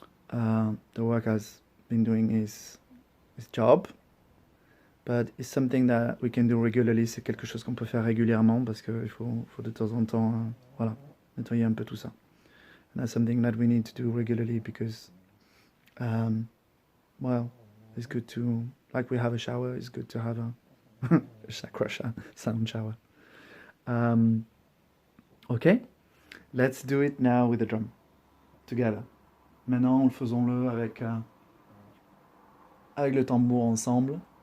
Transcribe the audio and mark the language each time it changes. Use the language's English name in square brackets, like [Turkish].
[English] The work has been doing his job. But it's something that we can do regularly. [French] C'est quelque chose qu'on peut faire régulièrement parce qu'il faut de temps en temps voilà, nettoyer un peu tout ça. [English] And that's something that we need to do regularly because, well, it's good to, like we have a shower, it's good to have a chakra sound shower. Okay, let's do it now with the drum, together. [French] Maintenant, faisons-le avec le tambour ensemble.